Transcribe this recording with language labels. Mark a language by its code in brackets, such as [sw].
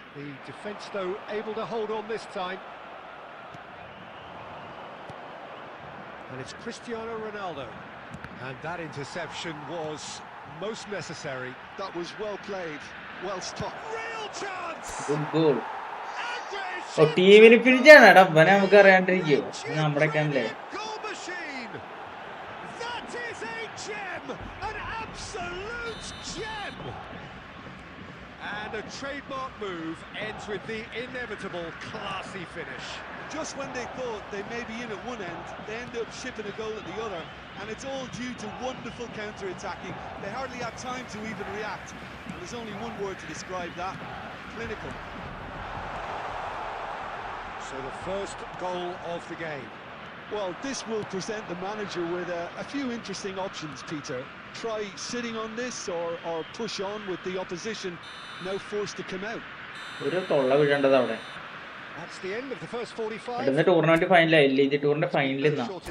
[en] The defence, though, able to hold on this time. And it's Cristiano Ronaldo. And that interception was most necessary. That was well played, well stopped. Real chance! Good goal. [ml] Oh, team പിടിച്ചാണ് എടാ അവനെ നമുക്ക് അറിയാണ്ടിരിക്കോ നമ്മുടെ കണ്ടേ. [en] Goal machine! That is a gem! An absolute gem! And a trademark move ends with the inevitable classy finish. Just when they thought they may be in at one end, they end up shipping a goal at the other, and it's all due to wonderful counter-attacking. They hardly had time to even react, and there's only one word to describe that: clinical. So the first goal of the game. Well, this will present the manager with a few interesting options, Peter. Try sitting on this or push on with the opposition now forced to come out. [ml] ഒരു തൊള്ള വീഴേണ്ടത് അവിടെ. [en] That's the end of the first 45. [ml] അടുത്ത tournament ഫൈനലായി, league ടൂറിന്റെ ഫൈനലിൽ നിന്നാ.